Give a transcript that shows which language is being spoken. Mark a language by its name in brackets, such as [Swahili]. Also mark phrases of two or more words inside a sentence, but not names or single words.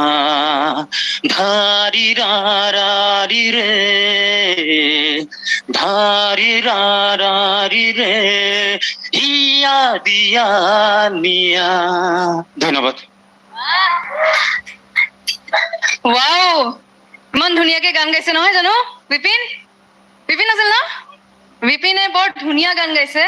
[Assamese] ধারি রা রা রি রে ধারি রা রা রি রে হিয়া দিয়া নিয়া। ধন্যবাদ। ৱাও, ইমান ধুনীয়াকে গান গাইছে নহয় জানো বিপিন? বিপিন আছিল ন? বিপিনে বৰ ধুনীয়া গান গাইছে।